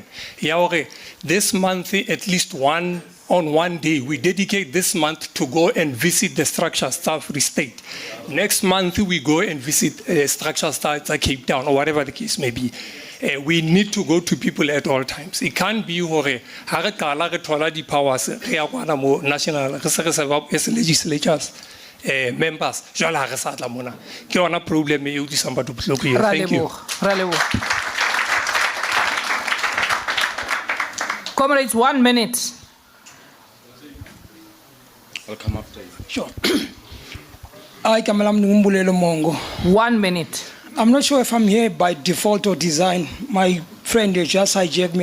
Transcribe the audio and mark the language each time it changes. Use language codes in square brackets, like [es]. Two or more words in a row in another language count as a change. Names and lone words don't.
[en] This month, at least on one day, we dedicate this month to go and visit the structure staff state. Next month, we go and visit structure staff at Cape Town or whatever the case may be. We need to go to people at all times. It can't be [st] hore hare kala re thola di powers re ya kwana mo national re se [en] as legislatures members [st] jwale ha re sa tla mona ke yona problem e utlwisang batho bohloko. [en] Thank you. Comrades, 1 minute. I'll come after you. Sure. I Kamalam Ngumbulelo Mongo. 1 minute. I'm not sure if I'm here by default or design. My friend here just hijacked me.